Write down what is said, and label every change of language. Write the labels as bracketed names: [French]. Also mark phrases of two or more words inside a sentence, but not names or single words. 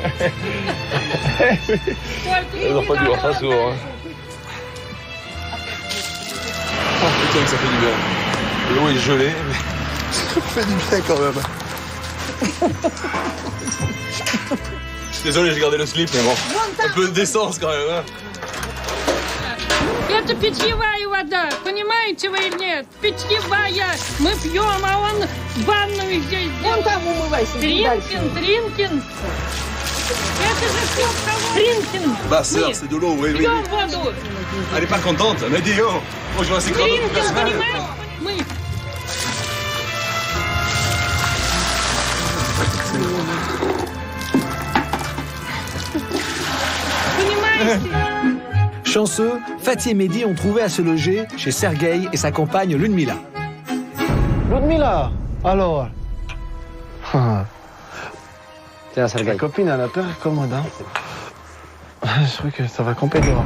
[French] Ils n'ont pas dû voir ça souvent, hein. Oh putain que ça fait du bien. L'eau est gelée, mais ça fait du bien quand même. Je suis désolé, j'ai gardé le slip, mais bon. Un peu d'essence quand même, hein. [Russian] Это питьевая вода, понимаете вы или нет? Питьевая. Мы пьем, а он в ванную здесь. Вон там умывайся. Тринкин. Это же все в кого? Тринкин. [French] Bah sœur, c'est de l'eau, oui. [Russian] Пьем воду. [French] Elle est pas contente, elle m'a dit, oh, je vais assez [Russian] Тринкин, понимаешь? Мы... Понимаете? [French] Chanceux, Fatih et Mehdi ont trouvé à se loger chez Sergueï et sa compagne Ludmila. Ludmila, alors. Tiens, Sergueï. Ma copine, elle a peur, commode, hein. Je crois que ça va complètement.